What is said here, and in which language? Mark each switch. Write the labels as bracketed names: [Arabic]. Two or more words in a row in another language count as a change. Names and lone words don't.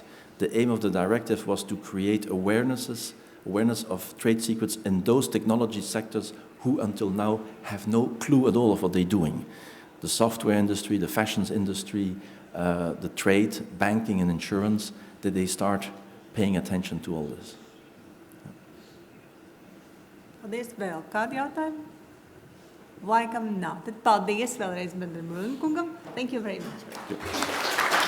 [English] The aim of the directive was to create awareness of trade secrets in those technology sectors who until now have no clue at all of what they're doing. The software industry, the fashions industry, the trade, banking and insurance, that they start paying attention to all this. [Latvian] Paldies. Vēl kādi jautājumi? Laikam nav. Tad paldies vēlreiz Vandermēlens kungam. [English] Thank you very much.